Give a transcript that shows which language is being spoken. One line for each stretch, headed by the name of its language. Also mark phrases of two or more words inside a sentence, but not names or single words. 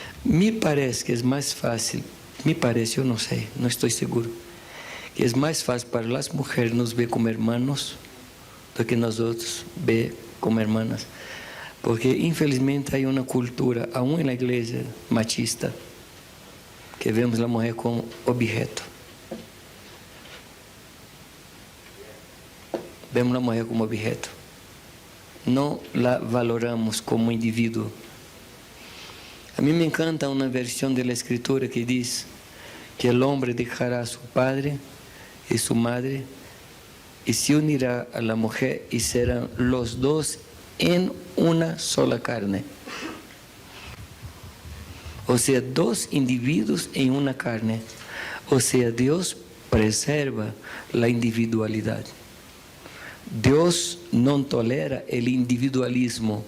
Spanish: Me parece que es más fácil, me parece, yo no sé, no estoy seguro, que es más fácil para las mujeres nos ver como hermanos do que nosotros ver como hermanas. Porque infelizmente hay una cultura, aún en la iglesia machista, que vemos a mulher como objeto. Vemos a mulher como objeto. Não la valoramos como indivíduo.
Portuguese: A mim me encanta uma versão da Escritura que diz que o homem deixará a seu padre e sua madre e
Spanish: se unirá a la mujer
Portuguese: e serão
Spanish: los dos en una sola carne. O sea, dos indivíduos en una carne. O sea, Dios preserva la individualidad. Dios no tolera el individualismo.